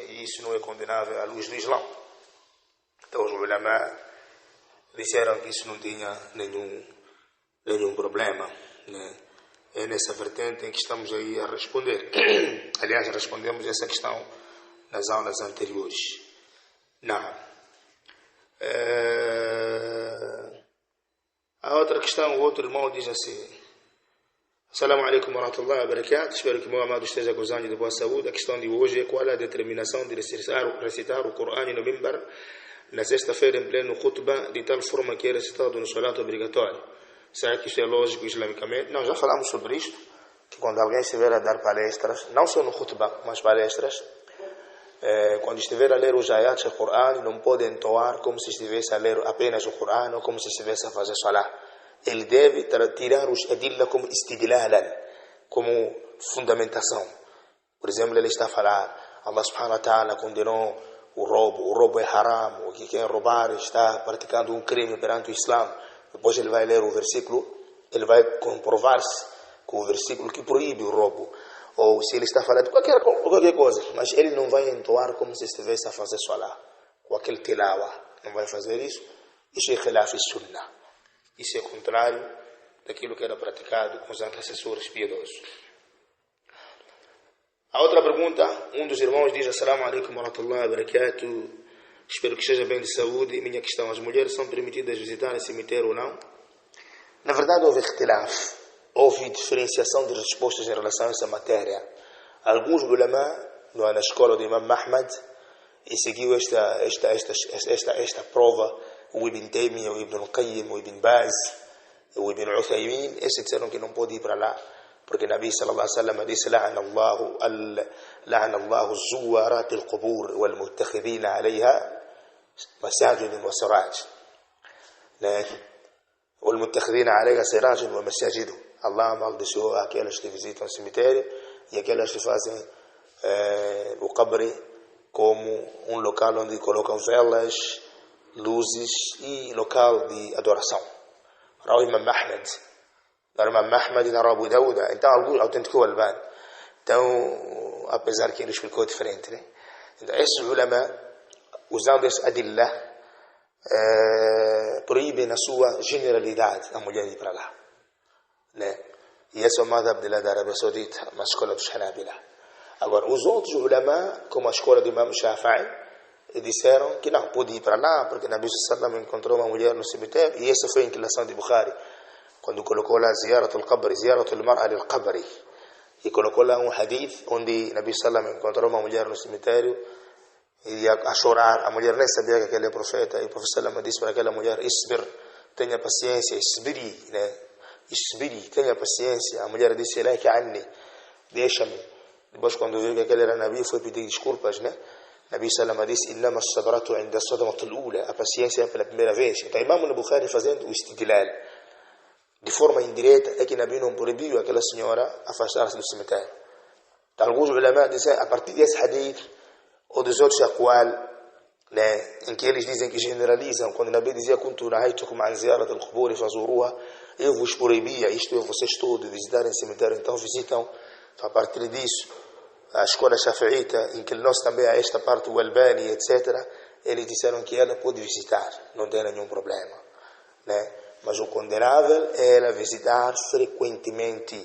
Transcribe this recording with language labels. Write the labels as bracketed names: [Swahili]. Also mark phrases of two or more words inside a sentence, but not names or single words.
[Portuguese] E isso não é condenável à luz do Islã. Então, os ulama disseram que isso não tinha nenhum problema, né? É nessa vertente em que estamos aí a responder. Aliás, respondemos essa questão nas aulas anteriores. Não. A outra questão, o outro irmão diz assim: [Arabic] السلام عليكم ورحمة الله وبركاته. [Portuguese] Espero que meu amado esteja gozando de boa saúde. A questão de hoje é qual a determinação de recitar o Corão no mimbar na sexta-feira em pleno khutbah, de tal forma que é recitado no salat obrigatório. Será que isto é lógico islamicamente? Não, já falamos sobre isto, que quando alguém estiver a dar palestras, não só no khutbah, mas palestras, quando estiver a ler os ayats do Corão, não pode entoar como se estivesse a ler apenas o Corão ou como se estivesse a fazer salah. Ele deve tirar os adilla como istidlalan, como fundamentação. Por exemplo, ele está a falar, [Arabic] الله سبحانه وتعالى [Portuguese] condenou o roubo é haram, ou que quem roubar está praticando um crime perante o Islã. Depois ele vai ler o versículo, ele vai comprovar-se com o versículo que proíbe o roubo. Ou se ele está falando de qualquer coisa, mas ele não vai entoar como se estivesse a fazer salah, com aquele tilawa. Não vai fazer isso. Isso é [Arabic] خلاف سنة. [Portuguese] Isso é contrário daquilo que era praticado com os antecessores piedosos. A outra pergunta, um dos irmãos diz: [Arabic] السلام عليكم ورحمة الله وبركاته. [Portuguese] Espero que esteja bem de saúde. Minha questão: as mulheres são permitidas visitar o cemitério ou não? Na verdade, houve ikhtilaf, houve diferenciação de respostas em relação a essa matéria. Alguns ulama, na escola do Imam Ahmad, e seguiu esta prova, o Ibn Taymiyyah, o Ibn Qayyim, o Ibn Baz, o Ibn Uthaymin, esses disseram que não pode ir para lá, porque o [Arabic] نبي صلى الله عليه وسلم [Portuguese] disse: [Arabic] لعن الله الزوارات القبور والمتخذين عليها مساجد وسراج. والمتخذين عليها سراج ومساجد. [Portuguese] Allah amaldiçoou aquelas que visitam o cemitério e aquelas que fazem o qabre como um local onde colocam velas, luzes e local de adoração. Rawi Imam Ahmad. Imam Ahmad e Abu Dawud. Então, alguns autenticou o Albani. Então, apesar que ele explicou diferente, né? Então, esses ulama, usando esse adillah, proíbem na sua generalidade a mulher ir para lá, né? E esse é o madhab da Arábia Saudita, uma escola dos Hanabila. Agora, os outros ulama, como a escola do Imam Shafi'i, disseram que não, pode ir para lá, porque [Arabic] نبي صلى الله عليه وسلم [Portuguese] encontrou uma mulher no cemitério, e essa foi a inclinação de Bukhari, quando colocou lá [Arabic] زيارة القبر، زيارة المرأة للقبر, [Portuguese] e colocou lá um hadith onde [Arabic] نبي صلى الله عليه وسلم [Portuguese] encontrou uma mulher no cemitério e a chorar. A mulher nem sabia que aquele é profeta, e o profeta sallallahu disse para aquela mulher: isbir, tenha paciência, isbiri, né? Isbiri, tenha paciência. A mulher disse: [Arabic] إليك عني, [Portuguese] deixa-me. Depois, quando viu que aquele era Nabi, foi pedir desculpas, né? [Arabic] نبي صلى الله [Portuguese] disse: [Arabic] إنما الصبر عند الصدمة الأولى, [Portuguese] a paciência é pela primeira vez. Então, Imam al-Bukhari fazendo o istidlal de forma indireta é que Nabi não proibiu aquela senhora afastar-se do cemitério. Então, alguns ulama dizem, a partir desse hadith ou dos outros aqwal, né, em que eles dizem que generalizam, quando Nabi dizia: [Arabic] كنت نهيتكم عن زيارة القبور فزوروها, [Portuguese] eu vos proibia, isto é, vocês todos visitarem o cemitério, então visitam. Então, a partir disso, a escola shafi'ita, em que nós também a esta parte, o Albani, etc., eles disseram que ela pode visitar, não tem nenhum problema, né? Mas o condenável é ela visitar frequentemente.